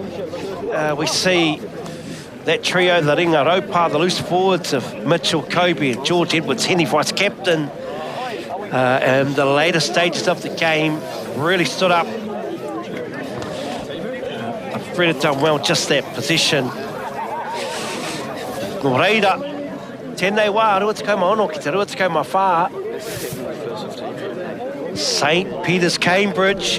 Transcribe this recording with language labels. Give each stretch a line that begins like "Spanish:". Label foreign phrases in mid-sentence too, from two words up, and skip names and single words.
English: We see that trio, the
Māori: Ringa Raupa,
English: the loose forwards of Mitchell, Kobe and George Edwards, Henny vice-captain. And the later stages of the game really stood up. Fred had done well, just that position.
Māori: Reira, tēnei wā, rua te kauma ono ki te rua te kauma whā.
English: St. Peter's, Cambridge.